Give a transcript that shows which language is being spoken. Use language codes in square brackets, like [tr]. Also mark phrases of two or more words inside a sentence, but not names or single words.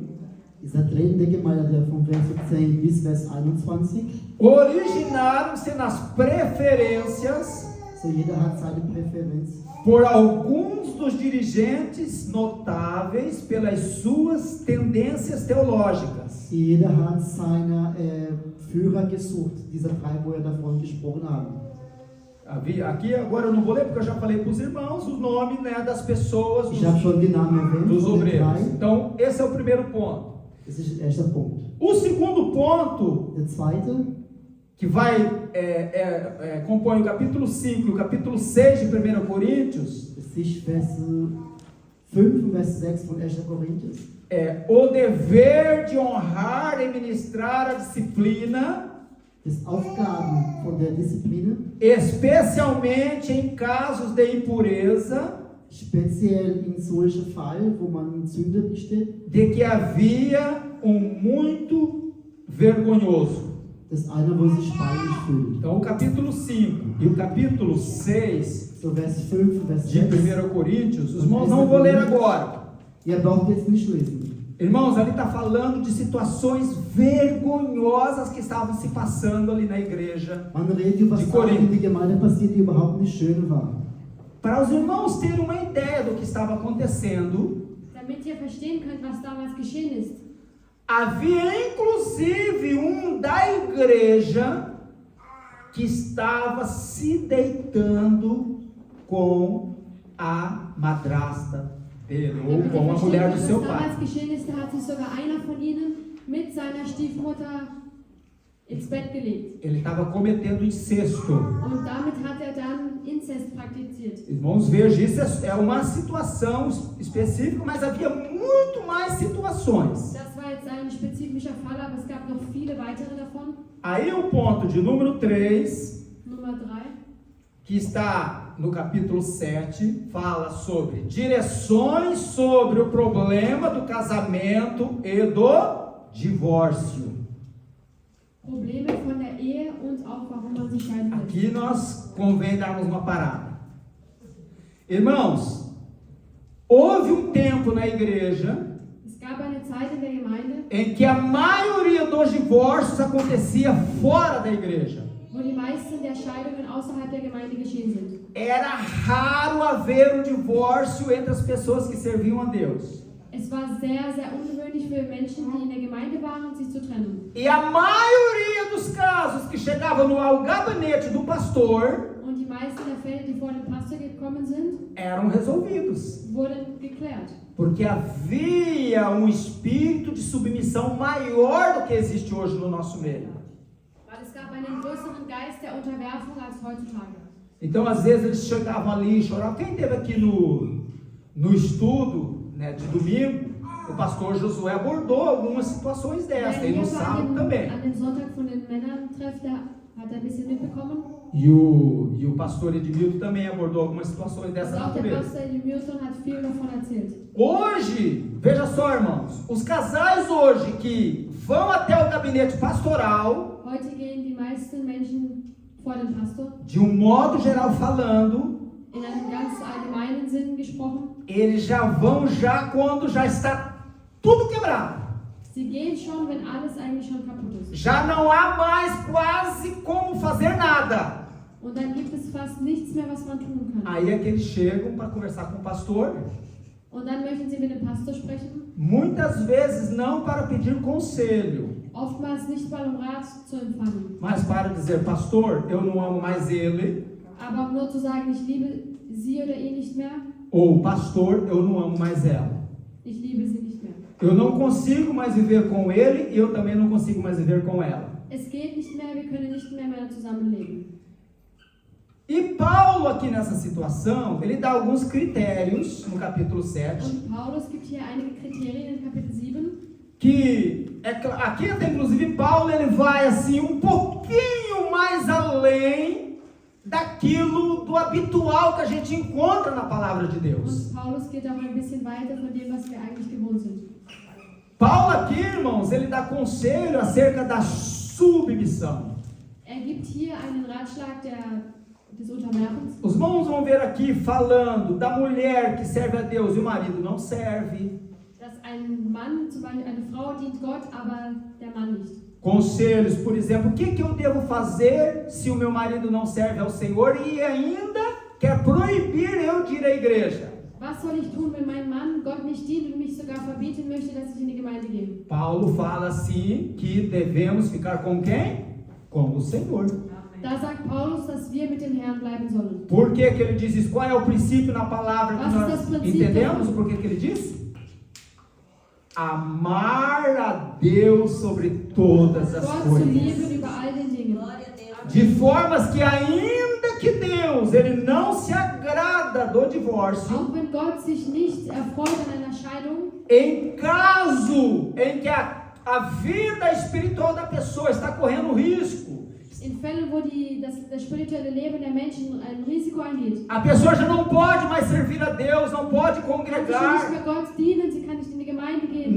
[de] Dieser Treten der Gemeinde vom Vers 10 bis Vers 21. [pt] originaram-se nas preferências [de] So jeder hat seine Präferenz. [pt] por alguns dos dirigentes notáveis pelas suas tendências teológicas. [de] Jeder hat seine Führer gesucht, diese drei, wo davon gesprochen haben. [pt] Aqui agora eu não vou ler porque eu já falei para os irmãos o nome, né, das pessoas, [de] Ich habe schon die Namen erwähnt [pt] dos [de] von den [pt] obreiros. [de] drei. [pt] Então esse é o primeiro ponto. [de] Das ist der erste Punkt. [pt] O segundo ponto, [de] Der zweite, [pt] que vai compõe o capítulo 5 e o capítulo 6 de 1 Coríntios, [de] das ist Vers 5 und Vers 6 von 1. Korinther. [pt] é o dever de honrar e ministrar a disciplina, [de] Das Aufgaben von der Disziplin, [pt] especialmente em casos de impureza, [de] speziell in solchen Fall, wo man Sünde besteht, [pt] de que havia muito vergonhoso. [de] dass einer, wo sich peinlich fühlt. [pt] Então o capítulo 5 e o capítulo 6 [de] So Vers 5 und Vers [pt] de [de] 6. [pt] 1 Coríntios, os irmãos não vou ler agora. [de] Ihr braucht jetzt nicht lesen. [pt] Irmãos, ali está falando de situações vergonhosas que estavam se passando ali na igreja. [de] Man redet über Die Sachen, Korinther. die in der Gemeinde passiert, die überhaupt nicht schön waren. [pt] Para os irmãos terem uma ideia do que estava acontecendo, [de] Damit ihr verstehen könnt, was damals geschehen ist. [pt] havia inclusive da igreja que estava se deitando com a madrasta dele, ou [de] Damit [pt] com [de] ihr [pt] a mulher [de] verstehen [pt] do [de] könnt, [pt] seu [de] was [pt] pai. [de] damals geschehen ist, da hat sich sogar einer von ihnen mit seiner Stiefmutter ins Bett gelegt. [pt] Ele estava cometendo incesto. [de] Und damit hat er dann Inzest praktiziert. [pt] Irmãos, veja, isso é uma situação específica, mas havia muito mais situações. [de] Das war jetzt ein spezifischer Fall, aber es gab noch viele weitere davon. [pt] Aí o ponto de número 3, [de] Nummer 3. [pt] que está no capítulo 7, fala sobre direções sobre o problema do casamento e do divórcio. [de] Probleme von der Ehe und auch warum man sich scheiden will. [pt] Aqui nós convém darmos uma parada. Irmãos, houve um tempo na igreja [de] Es gab eine Zeit in der Gemeinde, [pt] em que a maioria dos divórcios acontecia fora da igreja. [de] wo die meisten der Scheidungen außerhalb der Gemeinde geschehen sind. [pt] Era raro haver um divórcio entre as pessoas que serviam a Deus. [de] Es war sehr, sehr ungewöhnlich für Menschen, die in der Gemeinde waren, sich zu trennen. [pt] E a maioria dos casos que chegavam ao gabinete do pastor [de] Und die meisten der Fälle, die vor den Pastor gekommen sind, [pt] eram resolvidos. [de] wurden geklärt. [pt] Porque havia um espírito de submissão maior do que existe hoje no nosso meio. [de] Weil es gab einen größeren Geist der Unterwerfung als heutzutage. [pt] Então, às vezes, eles chegavam ali e choravam. Quem esteve aqui no estudo, né, de domingo, o pastor Josué abordou algumas situações dessas, e no sábado também. [de] An dem Sonntag von den Männern trifft, da hat ein bisschen mitbekommen. [pt] E o pastor Edmilton também abordou algumas situações dessa [de] Und auch der [pt] natureza. [de] Pastor Milton hat viel davon erzählt. [pt] Hoje, veja só, irmãos, os casais hoje que vão até o gabinete pastoral, [de] Heute gehen die meisten Menschen vor den Pastor. [pt] de um modo geral falando, [de] In einem ganz allgemeinen Sinn gesprochen. [pt] eles já vão quando já está tudo quebrado. [de] Sie gehen schon, wenn alles eigentlich schon kaputt ist. [pt] Já não há mais quase como fazer nada. [de] Und dann gibt es fast nichts mehr, was man tun kann. [pt] Aí é que eles chegam para conversar com o pastor. [de] Und dann möchten sie mit dem Pastor sprechen. [pt] Muitas vezes não para pedir conselho, [de] Oftmals nicht mal Rat zu empfangen, [pt] mas para dizer, pastor, eu não amo mais ele. [de] aber um nur zu sagen, ich liebe sie oder ihn nicht mehr, [pt] Ou, pastor, eu não amo mais ela. [de] ich liebe sie nicht mehr. [pt] Eu não consigo mais viver com ele e eu também não consigo mais viver com ela. [de] Es geht nicht mehr, wir können nicht mehr zusammenleben. [pt] E Paulo aqui nessa situação, ele dá alguns critérios no capítulo 7, [de] Und Paulus gibt hier einige Kriterien in Kapitel 7. [pt] que aqui até inclusive Paulo ele vai assim um pouquinho mais além daquilo do habitual que a gente encontra na palavra de Deus. [de] Und Paulus geht auch ein bisschen weiter von dem, was wir eigentlich gewohnt sind. [pt] Paulo aqui, irmãos, ele dá conselho acerca da submissão. [de] Gibt hier einen Ratschlag des Unterwerfens. [pt] Os irmãos vão ver aqui falando da mulher que serve a Deus e o marido não serve. [de] Dass ein Mann, zum Beispiel eine Frau dient Gott, aber der Mann nicht. [pt] Conselhos, por exemplo, o que eu devo fazer se o meu marido não serve ao Senhor e ainda quer proibir eu de ir à igreja? [de] Was soll ich tun, wenn mein Mann Gott nicht dient und mich sogar verbieten möchte, dass ich in die Gemeinde gehe? [pt] Paulo fala assim que devemos ficar com quem? Com o Senhor. [de] Da sagt Paulus, dass wir mit dem Herrn bleiben sollen. [pt] Por que ele diz isso? Qual é o princípio na palavra que [de] Was ist [pt] nós [de] das princípio? [pt] entendemos? O porquê que ele diz? Amar a Deus sobre todas as [de] Gott zu [pt] coisas. [de] lieben über all den Dingen. [pt] Glória a Deus. De formas que ainda que Deus ele não se agrada do divórcio, [de] Auch wenn Gott sich nicht erfreut an einer Scheidung, [pt] em caso em que a vida espiritual da pessoa está correndo risco, [de] in Fällen, wo das spirituelle Leben der Menschen ein Risiko eingeht, [pt] a pessoa já não pode mais servir a Deus, não pode [de] kann sie nicht [pt] congregar, [de] mehr Gott dienen, sie kann nicht in die Gemeinde gehen,